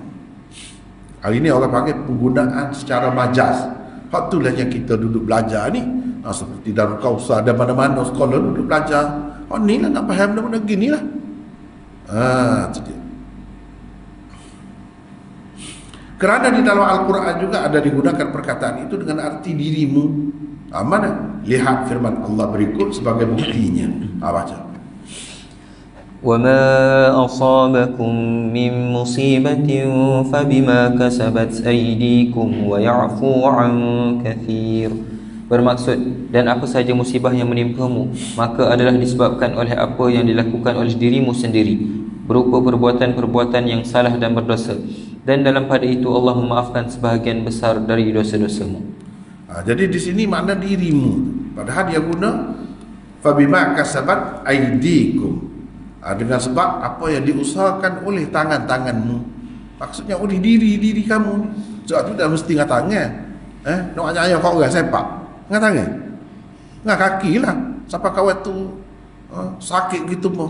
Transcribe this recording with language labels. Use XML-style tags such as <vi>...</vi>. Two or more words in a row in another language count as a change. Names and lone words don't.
<ms>Hari ini orang panggil penggunaan secara majaz. Hak itulah yang kita duduk belajar ni. Seperti Darul Kausar dan mana-mana sekolah duduk belajar. Ni lah nak faham benda-benda gini lah. Itu dia. Kerana di dalam Al-Quran juga ada digunakan perkataan itu dengan arti dirimu. Mana? Lihat firman Allah berikut sebagai buktinya. Baca.</ms> <ar>وَمَا أَصَابَكُم مِّن مُّصِيبَةٍ فَبِمَا كَسَبَتْ أَيْدِيكُمْ وَيَعْفُو عَن كَثِيرٍ.</ar> <ms>Bermaksud, dan apa sahaja musibah yang menimpamu, maka adalah disebabkan oleh apa yang dilakukan oleh dirimu sendiri, berupa perbuatan-perbuatan yang salah dan berdosa. Dan dalam pada itu Allah memaafkan sebahagian besar dari dosa-dosamu. Jadi di sini makna dirimu. Padahal dia guna</ms> <ar>فبما كسبت أيديكم.</ar> <ms>Dengan sebab apa yang diusahakan oleh tangan-tanganmu. Maksudnya oleh diri kamu. Sebab tu dah mesti dengan tangan. Nak ajak kau orang sepak dengan tangan, dengan kaki lah. Siapa kawan tu sakit gitu mah.</ms>